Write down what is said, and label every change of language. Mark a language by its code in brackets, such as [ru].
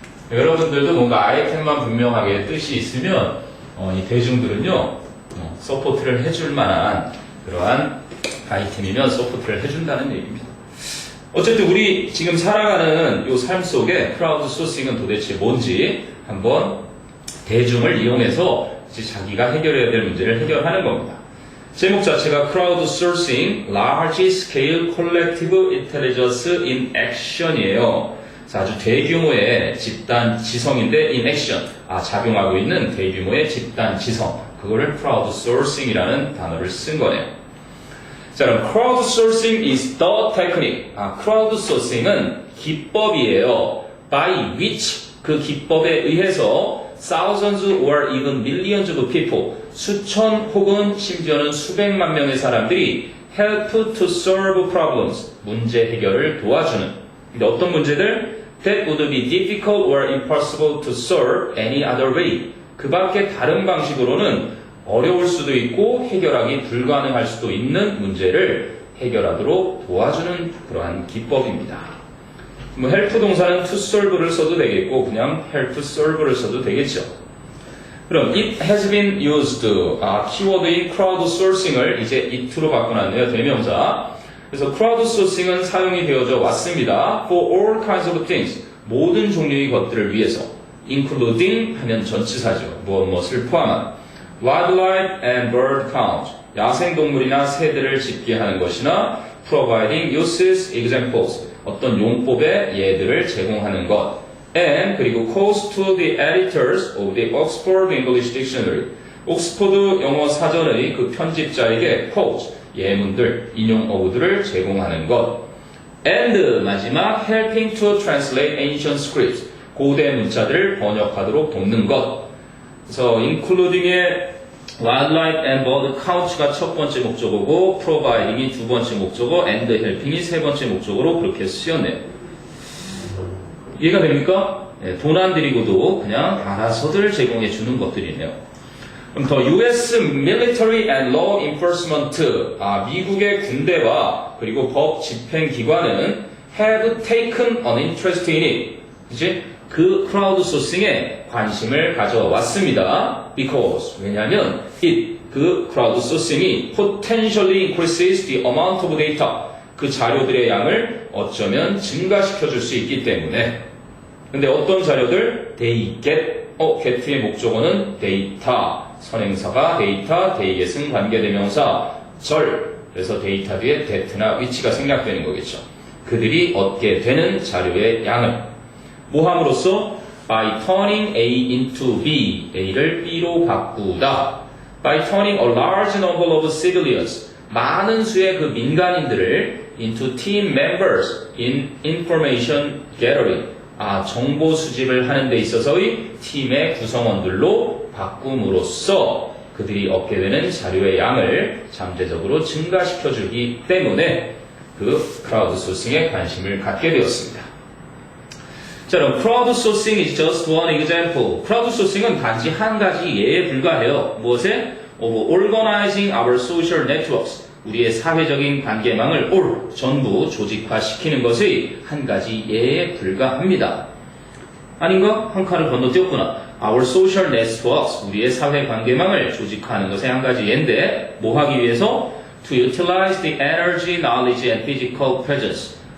[ko] 여러분들도 뭔가 아이템만 분명하게 뜻이 있으면, 이 대중들은요, 서포트를 해줄 만한 그러한 아이템이면 서포트를 해준다는 얘기입니다. 어쨌든 우리 지금 살아가는 이 삶 속에 크라우드 소싱은 도대체 뭔지 한번 대중을 이용해서 이제 자기가 해결해야 될 문제를 해결하는 겁니다. 제목 자체가 크라우드 소싱, [en] large scale collective intelligence in action이에요. [ko] 아주 대규모의 집단 지성인데 in action, 작용하고 있는 대규모의 집단 지성, 그거를 크라우드 소싱이라는 단어를 쓴 거네요. 자, 그럼 [en] crowd sourcing is the technique. [ko] crowd sourcing은 기법이에요. [en] by which, 그 기법에 의해서 thousands or even millions of people, [ko] 수천 혹은 심지어는 수백만 명의 사람들이 [en] help to solve problems, [ko] 문제 해결을 도와주는. 근데 어떤 문제들? [en] that would be difficult or impossible to solve any other way. [ko] 그 밖에 다른 방식으로는 어려울 수도 있고 해결하기 불가능할 수도 있는 문제를 해결하도록 도와주는 그러한 기법입니다. 뭐 help 동사는 to solve를 써도 되겠고 그냥 [en] help solve [ko] 를 써도 되겠죠. 그럼 [en] it has been used [ko] 키워드인 crowdsourcing을 이제 it로 바꿔놨네요. 대명사. 그래서 crowdsourcing은 사용이 되어져 왔습니다. [en] For all kinds of things. [ko] 모든 종류의 것들을 위해서. including 하면 전치사죠. 무엇을 포함한. [en] wildlife and bird count. [ko] 야생동물이나 새들을 집계 하는 것이나 [en] providing uses examples. [ko] 어떤 용법의 예들을 제공하는 것. [en] and [ko] 그리고 [en] calls to the editors of the Oxford English Dictionary. [ko] 옥스포드 영어 사전의 그 편집자에게 quotes, 예문들, 인용 어구들을 제공하는 것. [en] and [ko] 마지막 [en] helping to translate ancient scripts. [ko] 고대 문자들을 번역하도록 돕는 것. 그래서 including의 [en] wildlife and bird count [ko] 가 첫 번째 목적어고 providing이 두 번째 목적어, [en] and helping [ko] 이 세 번째 목적어로 그렇게 쓰였네요. 이해가 됩니까? 네, 돈 안 들이고도 그냥 알아서들 제공해 주는 것들이네요. 그럼 더 [en] US Military and Law Enforcement, [ko] 미국의 군대와 그리고 법 집행 기관은 [en] have taken an interest in it. [ko] 그치? 그 크라우드소싱에 관심을 가져왔습니다. [en] Because [ko] 왜냐하면 [en] it, [ko] 그 크라우드소싱이 [en] potentially increases the amount of data. [ko] 그 자료들의 양을 어쩌면 증가시켜 줄 수 있기 때문에. 근데 어떤 자료들? [en] they get, [ko] get의 목적어는 데이터. 선행사가 데이터, theyget은 관계대명사, 절. 그래서 데이터 뒤에 that나 위치가 생략되는 거겠죠. 그들이 얻게 되는 자료의 양을 뭐 함으로써? [en] by turning A into B, [ko] A를 B로 바꾸다. [en] by turning a large number of civilians, [ko] 많은 수의 그 민간인들을 [en] into team members in information gathering, [ko] 정보 수집을 하는 데 있어서의 팀의 구성원들로 바꿈으로써 그들이 얻게 되는 자료의 양을 잠재적으로 증가시켜주기 때문에 그 크라우드소싱에 관심을 갖게 되었습니다. 자, 그럼 [en] crowdsourcing is just one example. [ko] crowdsourcing은 단지 한 가지 예에 불과해요. 무엇에? [en] of organizing our social networks. [ko] 우리의 사회적인 관계망을 전부 조직화시키는 것의 한 가지 예에 불과합니다. 아닌가? 한 칸을 건너뛰었구나. [en] Our social networks, [ko] 우리의 사회 관계망을 조직화하는 것의 한 가지 예인데 뭐 하기 위해서? [en] To utilize the energy, knowledge and physical presence.